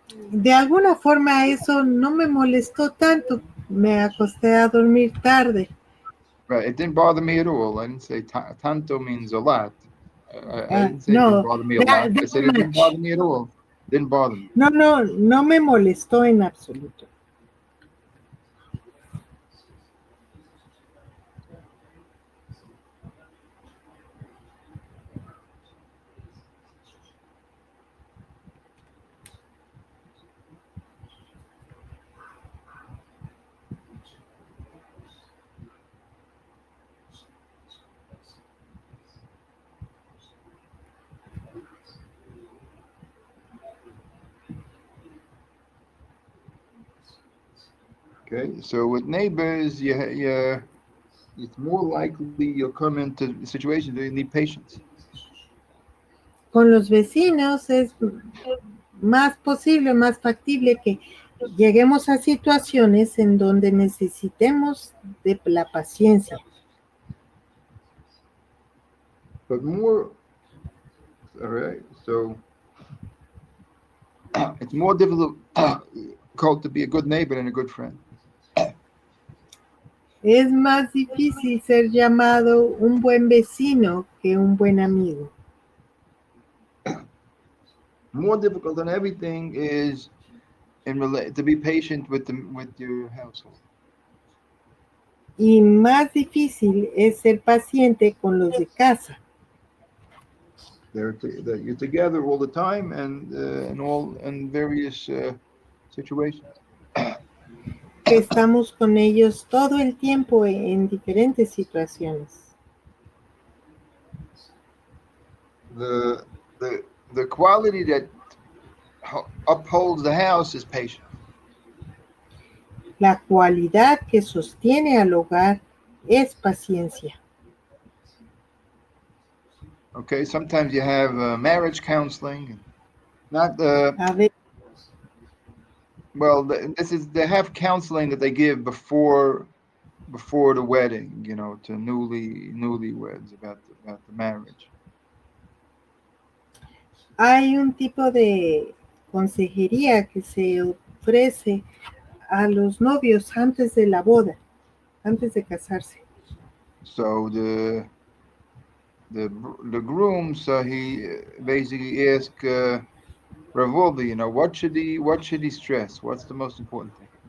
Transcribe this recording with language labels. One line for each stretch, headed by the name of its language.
Spanish: De alguna forma eso no me molestó tanto. Me acosté a dormir tarde.
English: Right, it didn't bother me at all. I didn't say tanto means a lot. I didn't say it didn't bother me a lot. I said it didn't bother me at all. Didn't bother me.
Spanish: No me molestó en absoluto.
English: Okay, so with neighbors, it's more likely you'll come into situations where you need patience.
Spanish: Con los vecinos es más posible, más factible que lleguemos a situaciones en donde necesitemos de la paciencia.
English: But more, all right. So it's more difficult to be a good neighbor than a good friend.
Spanish: Es más difícil ser llamado un buen vecino que un buen amigo.
English: More difficult than everything is to be patient with your household.
Spanish: Y más difícil es ser paciente con los de casa,
English: That you're together all the time and in various situations.
Spanish: que estamos con ellos todo el tiempo en diferentes situaciones.
English: The quality that upholds the house is patience.
Spanish: La cualidad que sostiene al hogar es paciencia.
English: Okay, sometimes you have marriage counseling, not
Spanish: A ver,
English: well. They have counseling that they give before the wedding, to newlyweds about the marriage.
Spanish: hay un tipo de consejería que se ofrece a los novios antes de la boda, antes de casarse.
English: So the groom, so he basically asked Rav Wolbe, what should he stress? What's the most important thing?